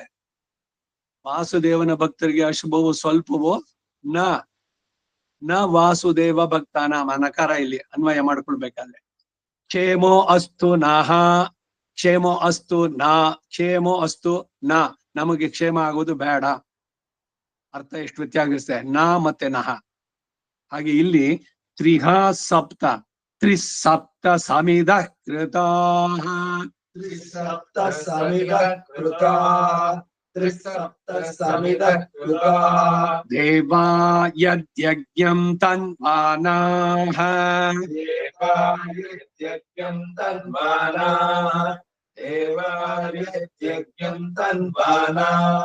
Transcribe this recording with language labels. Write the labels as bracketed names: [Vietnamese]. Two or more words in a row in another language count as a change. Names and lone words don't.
[Kannada] ವಾಸುದೇವನ ಭಕ್ತರಿಗೆ ಅಶುಭವು ಸ್ವಲ್ಪವೋ [Sanskrit] ನ ನ ವಾಸುದೇವ ಭಕ್ತಾನ [Kannada] ನಕಾರ ಇಲ್ಲಿ ಅನ್ವಯ ಮಾಡ್ಕೊಳ್ಬೇಕಾದ್ರೆ [Sanskrit] ಕ್ಷೇಮೋ ಅಸ್ತು ನಹ ಕ್ಷೇಮೋ ಅಸ್ತು ನ ಕ್ಷೇಮೋ ಅಸ್ತು ನ [Kannada] ನಮಗೆ ಕ್ಷೇಮ ಆಗೋದು ಬೇಡ. ಅರ್ಥ ಎಷ್ಟು ವ್ಯತ್ಯಾಸ ನ ಮತ್ತೆ ನಹ. ಹಾಗೆ ಇಲ್ಲಿ [Sanskrit] ತ್ರಿಹ ಸಪ್ತ ತ್ರಿಸಪ್ತ ಸಮಿಧ ಕೃತಾಃ त्रिसप्तसमिधः कृताः त्रिसप्तसमिधः कृताः देवा यद्यज्ञं तन्वानाः देवार्यज्ञं तन्वानाः देवार्यज्ञं तन्वानाः